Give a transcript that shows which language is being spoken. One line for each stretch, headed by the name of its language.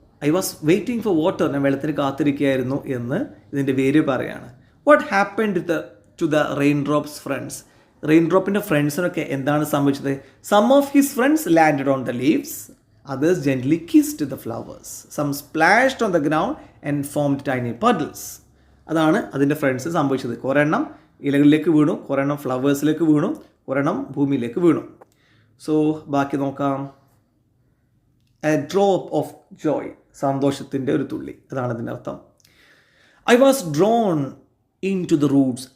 English: I was waiting for water.
Malayalam: ഞാൻ വെള്ളത്തിന് കാത്തിരിക്കുകയായിരുന്നു എന്ന് ഇതിൻ്റെ പേര് പറയാണ്.
English: What happened to the rain drops friends.
Malayalam: Rain ഡ്രോപ്പിൻ്റെ ഫ്രണ്ട്സിനൊക്കെ എന്താണ് സംഭവിച്ചത്.
English: Some of his friends landed on the leaves. Others gently kissed the flowers. Some splashed on the ground and formed tiny puddles.
Malayalam: അതാണ് അതിൻ്റെ ഫ്രണ്ട്സ് സംഭവിച്ചത്. കുറേ എണ്ണം ഇലകളിലേക്ക് വീണു, കുറേ എണ്ണം ഫ്ലവേഴ്സിലേക്ക് വീണു, കുറേ എണ്ണം ഭൂമിയിലേക്ക് വീണു.
English: so
Malayalam: ബാക്കി നോക്കാം.
English: A drop of joy.
Malayalam: സന്തോഷത്തിൻ്റെ ഒരു തുള്ളി, അതാണ് അതിൻ്റെ അർത്ഥം.
English: I was drawn into the roots.